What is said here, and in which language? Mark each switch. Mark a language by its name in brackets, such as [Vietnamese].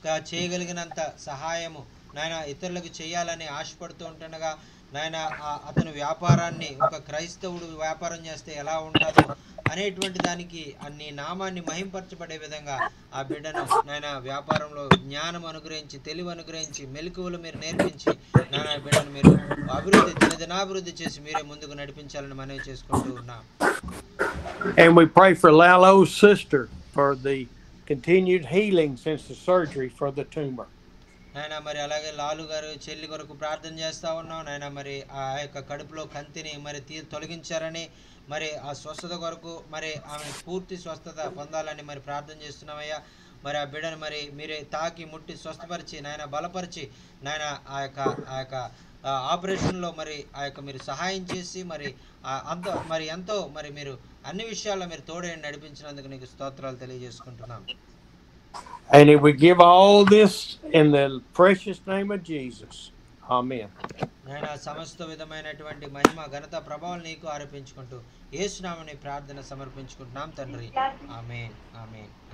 [Telugu] చేయగలిగినంత సహాయము నాయన ఇతరులకు చేయాలని ఆశపడుతూ ఉంటుండగా నాయన అతను వ్యాపారాన్ని ఒక క్రైస్తవుడు వ్యాపారం చేస్తే ఎలా ఉంటుందో అనేటువంటి దానికి అన్ని నామాన్ని మహింపరచబడే విధంగా ఆ బిడ్డను నాయన వ్యాపారంలో జ్ఞానం అనుగ్రహించి తెలివి అనుగ్రహించి మెలకువలు మీరు నేర్పించి నాయన బిడ్డను మీరు దినదినాభివృద్ధి చేసి మీరే ముందుకు నడిపించాలని మనవి చేసుకుంటూ ఉన్నాం. [English] And we pray for Lalo's sister for the continued healing since the surgery for the tumor. [Telugu] నాయన మరి అలాగే లాలు గారు చెల్లి కొరకు ప్రార్థన చేస్తూ ఉన్నాం. నాయన మరి ఆ యొక్క కడుపులో కంతిని మరి తొలగించారని మరి ఆ స్వస్థత కొరకు మరి ఆమె పూర్తి స్వస్థత పొందాలని మరి ప్రార్థన చేస్తున్నామయ్యా. మరి ఆ బిడ్డను మరి మీరే తాకి ముట్టి స్వస్థపరిచి నాయన బలపరిచి నాయన ఆ యొక్క ఆపరేషన్లో మరి ఆ యొక్క మీరు సహాయం చేసి మరి ఎంతో మరి మీరు అన్ని విషయాల్లో మీరు తోడేని నడిపించినందుకు నీకు స్తోత్రాలు తెలియజేసుకుంటున్నాం. [English] And we give all this in the precious name of Jesus. Amen. [Telugu] నాయన సమస్త విధమైనటువంటి మహిమ ఘనత ప్రభావం నీకు ఆరోపించుకుంటూ యేసు నామమున ప్రార్థన సమర్పించుకుంటున్నాం తండ్రి. ఆమేన్ ఆమేన్